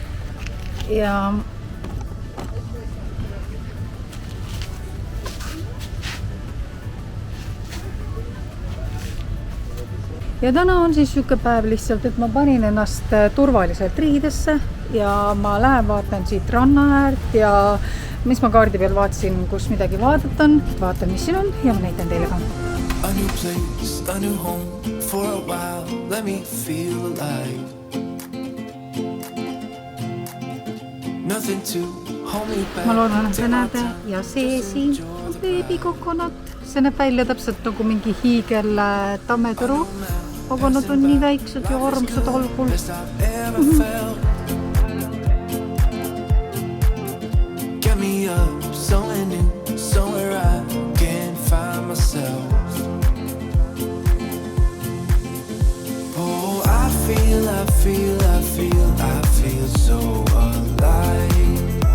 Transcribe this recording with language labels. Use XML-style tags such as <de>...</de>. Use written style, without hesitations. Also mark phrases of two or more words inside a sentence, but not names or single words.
<et>ja täna on siis siuke päev lihtsalt, et ma panin ennast turvaliselt riidesse ja ma lähen vaatan siit ranna äärt ja mis ma kaardi peal vaatasin, kus midagi vaadata on, vaatan, mis siin on ja ma näitan teile ka.</et> <en>A new place, a new home for a while, let me feel alive. Nothing to hold me back.</en> <et>Ma loodan, et te näete ja see siin on beebikokonat. See näeb välja täpselt nagu mingi hiigel tammeturu. Aga nad on nii väiksed ja armsad algul.</et> <en>Get me up, somewhere new, somewhere I can find myself. Oh, I feel so alive.</en>